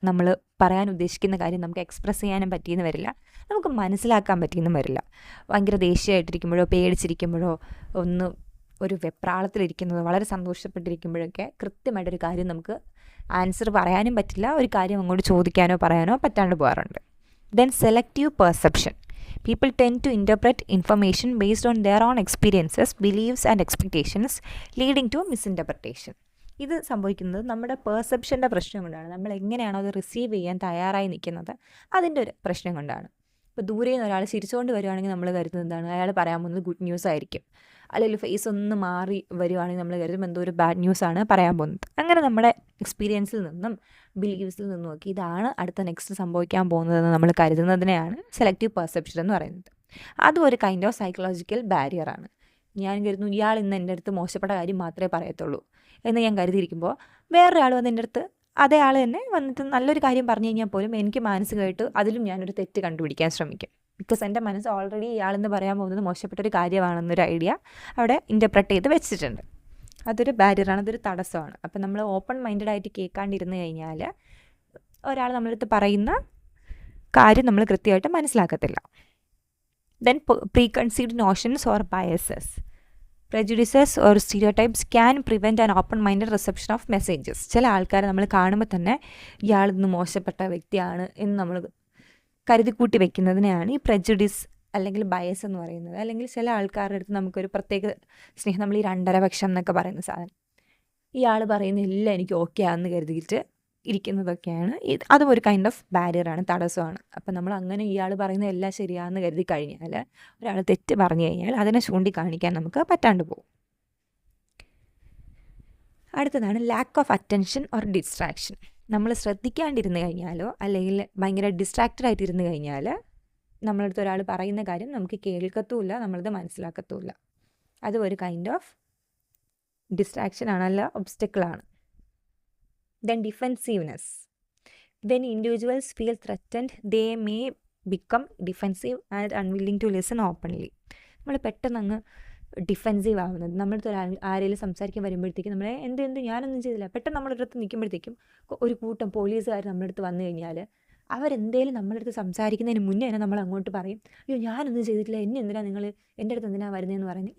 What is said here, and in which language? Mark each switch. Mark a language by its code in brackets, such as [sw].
[ml] നമ്മൾ പറയാൻ ഉദ്ദേശിക്കുന്ന കാര്യം നമുക്ക് എക്സ്പ്രസ് ചെയ്യാനും പറ്റിയെന്ന് വരില്ല, നമുക്ക് മനസ്സിലാക്കാൻ പറ്റിയെന്നും വരില്ല. ഭയങ്കര ദേഷ്യമായിട്ടിരിക്കുമ്പോഴോ പേടിച്ചിരിക്കുമ്പോഴോ ഒരു വെപ്രാളത്തിലിരിക്കുന്നതോ വളരെ സന്തോഷപ്പെട്ടിരിക്കുമ്പോഴൊക്കെ കൃത്യമായിട്ടൊരു കാര്യം നമുക്ക് ആൻസർ പറയാനും പറ്റില്ല, ഒരു കാര്യം അങ്ങോട്ട് ചോദിക്കാനോ പറയാനോ പറ്റാണ്ട് പോകാറുണ്ട്. [en] Then selective perception. People tend to interpret information based on their own experiences, beliefs and expectations, leading to misinterpretation. [ml] ഇത് സംഭവിക്കുന്നത് നമ്മുടെ പെർസെപ്ഷൻ്റെ പ്രശ്നം കൊണ്ടാണ്. നമ്മൾ എങ്ങനെയാണോ അത് റിസീവ് ചെയ്യാൻ തയ്യാറായി നിൽക്കുന്നത് അതിൻ്റെ ഒരു പ്രശ്നം കൊണ്ടാണ്. ഇപ്പോൾ ദൂരെ നിന്ന് ഒരാൾ ചിരിച്ചുകൊണ്ട് വരുവാണെങ്കിൽ നമ്മൾ കരുതുന്നത് എന്താണ്, അയാൾ പറയാൻ പോകുന്നത് ഗുഡ് ന്യൂസ് ആയിരിക്കും. അല്ലെങ്കിൽ ഫേസ് ഒന്ന് മാറി വരുവാണെങ്കിൽ നമ്മൾ കരുതും എന്തോ ഒരു ബാഡ് ന്യൂസാണ് പറയാൻ പോകുന്നത്. അങ്ങനെ നമ്മുടെ എക്സ്പീരിയൻസിൽ നിന്നും ബിലീവ്സിൽ നിന്നും നോക്കി ഇതാണ് അടുത്ത നെക്സ്റ്റ് സംഭവിക്കാൻ പോകുന്നതെന്ന് നമ്മൾ കരുതുന്നതിനെയാണ് സെലക്റ്റീവ് പെർസെപ്ഷൻ എന്ന് പറയുന്നത്. അതും ഒരു കൈൻഡ് ഓഫ് സൈക്കോളജിക്കൽ ബാരിയറാണ്. ഞാൻ കരുതുന്നു ഇയാൾ ഇന്ന് എൻ്റെ അടുത്ത് മോശപ്പെട്ട കാര്യം മാത്രമേ പറയത്തുള്ളൂ എന്ന് ഞാൻ കരുതിയിരിക്കുമ്പോൾ വേറൊരാൾ വന്ന് എൻ്റെ അടുത്ത് അതേ ആൾ തന്നെ വന്നിട്ട് നല്ലൊരു കാര്യം പറഞ്ഞു കഴിഞ്ഞാൽ പോലും എനിക്ക് മാനസികമായിട്ട് അതിലും ഞാനൊരു തെറ്റ് കണ്ടുപിടിക്കാൻ ശ്രമിക്കും. ബിക്കോസ് എൻ്റെ മനസ്സ് ഓൾറെഡി ഇയാളെന്ന് പറയാൻ പോകുന്നത് മോശപ്പെട്ടൊരു കാര്യമാണെന്നൊരു ഐഡിയ അവിടെ ഇൻ്റർപ്രറ്റ് ചെയ്ത് വെച്ചിട്ടുണ്ട്. അതൊരു ബാരിയറാണ്, അതൊരു തടസ്സമാണ്. അപ്പം നമ്മൾ ഓപ്പൺ മൈൻഡഡ് ആയിട്ട് കേൾക്കാണ്ടിരുന്ന് കഴിഞ്ഞാൽ ഒരാൾ നമ്മളടുത്ത് പറയുന്ന കാര്യം നമ്മൾ കൃത്യമായിട്ട് മനസ്സിലാക്കത്തില്ല. [en] Then preconceived notions or biases, prejudices or stereotypes can prevent an open-minded reception of messages. [ml] ചില ആൾക്കാരെ നമ്മൾ കാണുമ്പോൾ തന്നെ ഇയാളിന്ന് മോശപ്പെട്ട വ്യക്തിയാണ് എന്ന് നമ്മൾ കരുതിക്കൂട്ടി വെക്കുന്നതിനെയാണ് ഈ prejudice അല്ലെങ്കിൽ ബയസ് എന്ന് പറയുന്നത്. അല്ലെങ്കിൽ ചില ആൾക്കാരുടെ അടുത്ത് നമുക്കൊരു പ്രത്യേക സ്നേഹം, നമ്മൾ ഈ 2.5 പക്ഷം എന്നൊക്കെ പറയുന്ന സാധനം, ഇയാൾ പറയുന്ന എല്ലാം എനിക്ക് ഓക്കെ ആണെന്ന് കരുതിയിട്ട് ഇരിക്കുന്നതൊക്കെയാണ്. അതും ഒരു കൈൻഡ് ഓഫ് ബാരിയറാണ്, തടസ്സമാണ്. അപ്പം നമ്മൾ അങ്ങനെ ഇയാൾ പറയുന്ന എല്ലാം ശരിയാണെന്ന് കരുതി കഴിഞ്ഞാൽ, ഒരാൾ തെറ്റ് പറഞ്ഞു കഴിഞ്ഞാൽ അതിനെ ചൂണ്ടിക്കാണിക്കാൻ നമുക്ക് പറ്റാണ്ട് പോകും. അടുത്തതാണ് [en] Lack of attention or distraction. [ml] നമ്മൾ ശ്രദ്ധിക്കാണ്ടിരുന്ന് കഴിഞ്ഞാലോ അല്ലെങ്കിൽ ഭയങ്കര ഡിസ്ട്രാക്റ്റഡ് ആയിട്ടിരുന്ന് കഴിഞ്ഞാൽ നമ്മളടുത്ത് ഒരാൾ പറയുന്ന കാര്യം നമുക്ക് കേൾക്കത്തുമില്ല, നമ്മളത് മനസ്സിലാക്കത്തുമില്ല. അതും ഒരു കൈൻഡ് ഓഫ് ഡിസ്ട്രാക്ഷൻ ആണ്, അല്ല ഒബ്സ്റ്റക്കിളാണ്. [en] Then defensiveness. When individuals feel threatened, they may become defensive and unwilling to listen openly. [ml] നമ്മൾ പെട്ടെന്ന് അങ്ങ് ഡിഫെൻസീവ് ആവുന്നത്, നമ്മളടുത്ത് ആരെങ്കിലും സംസാരിക്കാൻ വരുമ്പോഴത്തേക്കും നമ്മളെ എന്ത് ഞാനൊന്നും ചെയ്തില്ല, പെട്ടെന്ന് നമ്മുടെ അടുത്ത് നിൽക്കുമ്പോഴത്തേക്കും ഒരു കൂട്ടം പോലീസുകാർ നമ്മുടെ അടുത്ത് വന്നു കഴിഞ്ഞാൽ അവരെന്തേലും നമ്മുടെ അടുത്ത് സംസാരിക്കുന്നതിന് മുന്നേ തന്നെ നമ്മൾ അങ്ങോട്ട് പറയും, അയ്യോ ഞാനൊന്നും ചെയ്തിട്ടില്ല, എന്നെ എന്തിനാണ് നിങ്ങൾ എൻ്റെ അടുത്ത് എന്തിനാണ് വരുന്നതെന്ന് പറയുന്നത്.